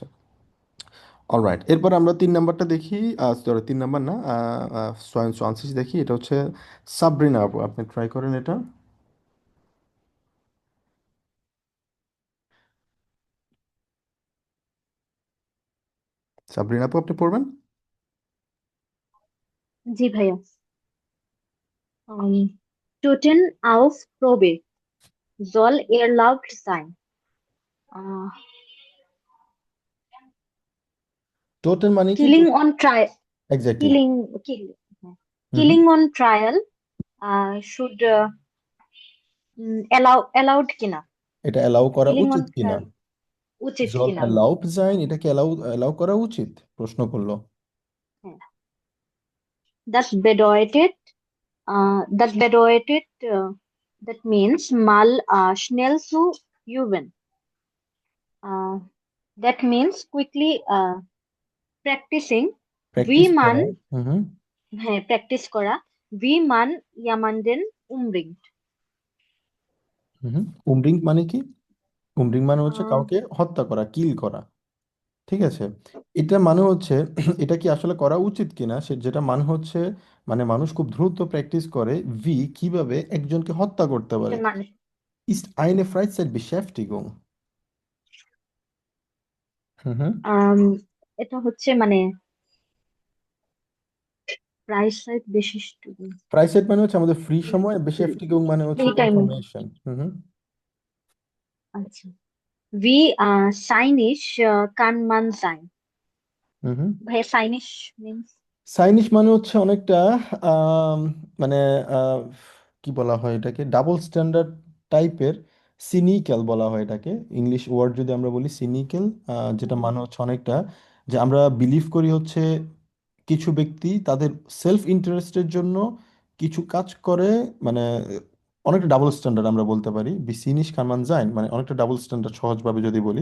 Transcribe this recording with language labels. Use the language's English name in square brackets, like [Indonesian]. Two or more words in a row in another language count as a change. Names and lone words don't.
[Bangla] অলরাইট, এরপর আমরা 3 নাম্বারটা দেখি, সরি 3 নাম্বার না, সোয়ানসিস দেখি। এটা হচ্ছে সাবরিনা আপু, আপনি ট্রাই করেন এটা। সাবরিনা আপু আপনি পড়বেন। জি ভাইয়া। [German] Toten auf Probe soll erlaubt sein. Uh, [Bangla] টোটেন মানে কি? [English] killing on trial, [Bangla] এক্স্যাক্টলি। [English] killing, হুম হুম। killing on trial should allowed কিনা? [Bangla] এটা অ্যালাউ করা [English] Killing on [Bangla] উচিত কিনা? trial উচিত জল কিনা? অ্যালাউড যাইন, এটাকে অ্যালাউ অ্যালাউ করা উচিত প্রশ্ন করলো। হ্যাঁ। [German] Das bedeutet, das bedeutet, [English] that means [German] mal schnell zu üben. [English] Uh, that means quickly practicing, [German] wie [Bangla] প্র্যাকটিস [German] man, [Bangla] করা। হুম হুম। হ্যাঁ প্র্যাকটিস করা, [German] wie man jemanden umbringt. [Bangla] হুম হুম। উমরিং মানে কি? উমরিং মানে হচ্ছে আহ, কাউকে হত্যা করা, কিল করা। ঠিক আছে, এটা মানে হচ্ছে এটা কি আসলে করা উচিত কিনা, সে যেটা মানে হচ্ছে মানে মানুষ খুব দ্রুত প্র্যাকটিস করে কিভাবে একজনকে হত্যা করতে এটা পারে। মানে [German] ist eine Freizeitbeschäftigung। হুম হুম। [Bangla] আম, এটা হচ্ছে মানে প্রাইস সাইড বিশিষ্ট ফ্রাইসেট মানে হচ্ছে আমাদের ফ্রি সময়, বেশিফটিকুং মানে ফ্রি হচ্ছে টাইম। ইনফরমেশন। হুম হুম। আচ্ছা, [German] wie cynisch kann man sein? হুম হুম। [English] ভাই cynisch means [Bangla] সাইনিশ মানে হচ্ছে অনেকটা আম, মানে আহ, কি বলা হয় এটাকে, [English] double standard [Bangla] টাইপের, সিনিক্যাল বলা হয় এটাকে। [English] English word [Bangla] যদি আমরা বলি সিনিক্যাল, যেটা মানে হচ্ছে অনেকটা যে আমরা বিলিভ করি হচ্ছে কিছু ব্যক্তি তাদের [English] self interest [Bangla] জন্য কিছু কাজ করে, মানে অনেকটা [English] double standard [Bangla] আমরা বলতে পারি, [German] wie zynisch kann man sein, [Bangla] মানে অনেকটা [English] double standard [Bangla] সহজভাবে যদি বলি।